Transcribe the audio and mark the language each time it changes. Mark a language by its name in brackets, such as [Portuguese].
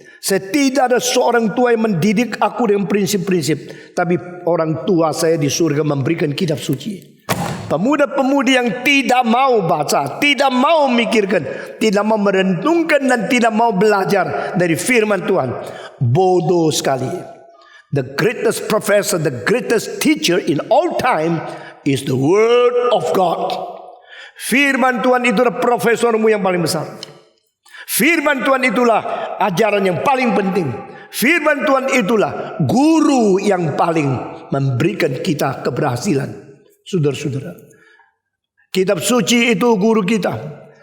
[Indonesian] Saya tidak ada seorang tua yang mendidik aku dengan prinsip-prinsip, tapi orang tua saya di surga memberikan kitab suci. Pemuda-pemudi yang tidak mau baca, tidak mau mikirkan, tidak mau merenungkan dan tidak mau belajar dari firman Tuhan, bodoh sekali. [English] The greatest professor, the greatest teacher in all time is the word of God. [Indonesian] Firman Tuhan itu adalah profesormu yang paling besar. Firman Tuhan itulah ajaran yang paling penting. Firman Tuhan itulah guru yang paling memberikan kita keberhasilan. Saudara-saudara, kitab suci itu guru kita.